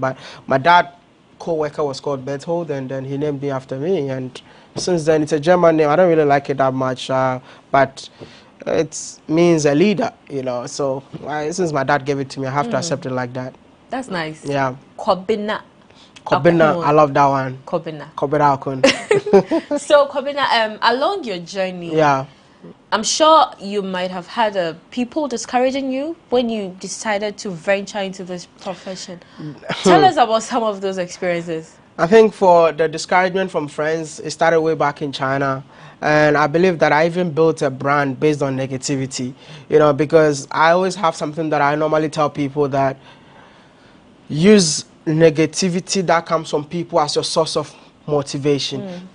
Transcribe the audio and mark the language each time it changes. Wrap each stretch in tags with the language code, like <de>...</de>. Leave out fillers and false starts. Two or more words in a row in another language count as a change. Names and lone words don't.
<en>But my dad co-worker was called Berthold, and then he named me after me. And since then, it's a German name. I don't really like it that much, but it means a leader, you know. So since my dad gave it to me, I have to accept it like that. That's nice. Yeah. Kobina. Kobina, I love that one. Kobina. Kobina Akon. So Kobina, along your journey, yeah, I'm sure you might have had people discouraging you when you decided to venture into this profession. Tell us about some of those experiences. I think for the discouragement from friends, it started way back in China. And I believe that I even built a brand based on negativity, you know, because I always have something that I normally tell people, that use negativity that comes from people as your source of motivation.</en>